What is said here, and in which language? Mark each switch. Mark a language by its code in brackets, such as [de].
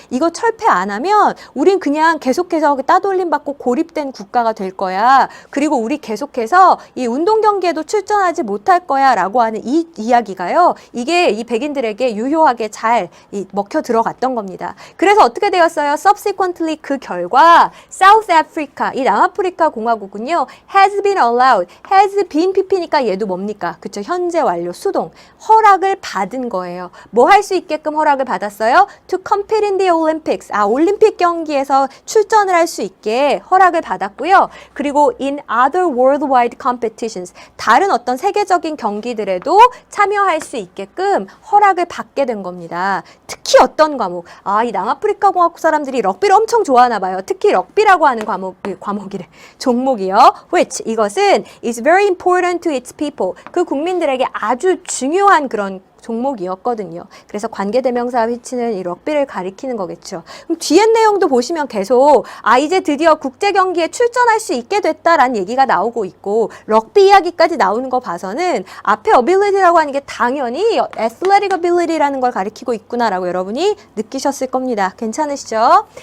[ko] 이거 철폐 안 하면 우린 그냥 계속해서 따돌림 받고 고립된 국가가 될 거야. 그리고 우리 계속해서 이 운동 경기에도 출전하지 못할 거야 라고 하는 이 이야기가요. 이게 이 백인들에게 유효하게 잘 먹혀 들어갔던 겁니다. 그래서 어떻게 되었어요? Subsequently 그 결과 South Africa, 이 남아프리카 공화국은요, [en] has been allowed, has been PP [ko] 니까 얘도 뭡니까? 그쵸? 현재 완료, 수동, 허락을 받은 거예요. 뭐 할 수 있게끔 허락을 받았어요? [en] To compete in the Olympics, [ko] 올림픽 경기에서 출전을 할 수 있게 허락을 받았고요. 그리고 [en] in other worldwide competitions, [ko] 다른 어떤 세계적인 경기들에도 참여할 수 있게끔 허락을 받게 된 겁니다. 특히 어떤 과목? 이 남아프리카 공화국 사람들이 럭비를 엄청 좋아하나 봐요. 특히 럭비라고 하는 과목이래. 종목이요. [en] Which, [ko] 이것은 [en] is very important to its people. [ko] 그 국민들에게 아주 중요한 그런 종목이었거든요. 그래서 관계대명사와 위치는 이 럭비를 가리키는 거겠죠. 그럼 뒤에 내용도 보시면 계속 이제 드디어 국제경기에 출전할 수 있게 됐다라는 얘기가 나오고 있고 럭비 이야기까지 나오는 거 봐서는 앞에 ability라고 하는 게 당연히 athletic ability라는 걸 가리키고 있구나라고 여러분이 느끼셨을 겁니다. 괜찮으시죠?